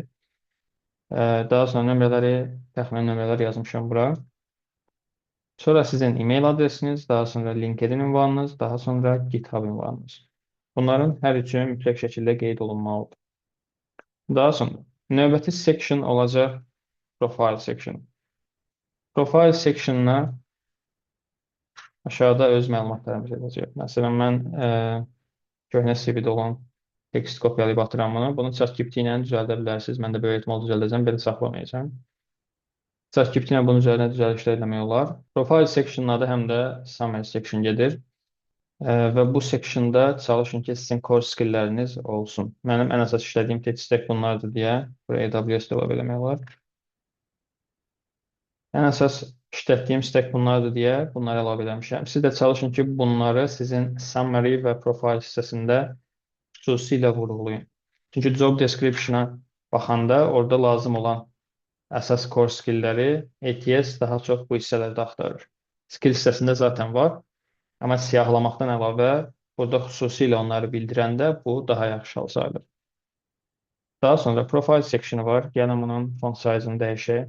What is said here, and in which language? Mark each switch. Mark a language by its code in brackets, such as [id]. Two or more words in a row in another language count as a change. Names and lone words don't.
[az] Daha sonra nömrələri, təxminən nömrələr yazmışam bura. Sonra sizin e-mail adresiniz, daha sonra LinkedIn ünvanınız, daha sonra GitHub ünvanınız. Bunların hər üçü mütləq şəkildə qeyd olunmalıdır. Daha sonra növbəti section olacaq [en] profile section. Profile sectionına [az] aşağıda öz məlumatlarımız edəcək. Məsələn, mən köhnə CV-də olan tekst kopyalayıb atıram bunu. Bunu ChatGPT ilə düzəldə bilərsiniz. Mən də böyük ehtimal düzəldəcəm, belə saxlamayacağım. ChatGPT ilə bunun üzərinə düzəlişlər eləmək olar. Profile sectionın adı həm də [en] summary section [az] gedir. Və bu sectionda çalışın ki, sizin [en] core skillləriniz [az] olsun. Mənim ən əsas işlədiyim [en] tech stack [az] bunlardır deyə buraya AWS-də əlavə eləmək olar. Ən əsas işlətdiyim stack bunlardır deyə bunları əlavə eləmişəm. Siz də çalışın ki, bunları sizin summary və profile hissəsində xüsusilə vurğulayın. Çünki [en] job description-a [az] baxanda orada lazım olan əsas [en] core skillləri [az] ATS daha çox bu hissələrdə axtarır. Skill hissəsində zaten var. Amma siyahlamaqdan əlavə burada xüsusilə onları bildirəndə bu daha yaxşı hal sayılır. Daha sonra [en] profile sectionu [az] var. Gəlin bunun [en] font size-ını [az] dəyişək.